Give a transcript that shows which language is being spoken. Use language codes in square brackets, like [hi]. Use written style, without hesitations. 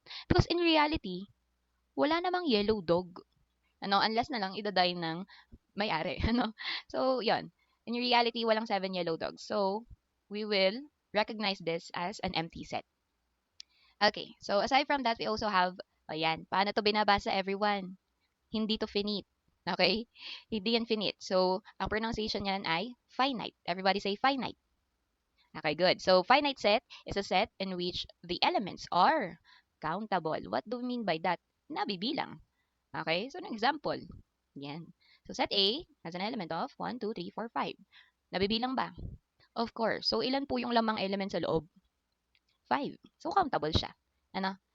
[en] Because in reality, [tl] wala namang yellow dog. Ano, unless na lang idaday ng may-ari. Ano? So, yun. [en] In reality, walang 7 yellow dogs. So, we will recognize this as an empty set. Okay, so aside from that, we also have, ayan, [tl] paano to binabasa [en] everyone? [tl] Hindi to finite. Okay? Hindi yan finite. So, ang pronunciation yan ay finite. [en] Everybody say finite. Okay, good. So, finite set is a set in which the elements are countable. What do we mean by that? Nabibilang. Okay, so an example. Yan. So, set A has an element of 1, 2, 3, 4, 5. [tl] Nabibilang ba? [en] Of course. [tl] So, ilan po yung lamang element sa loob? 5. So, countable siya. Ano?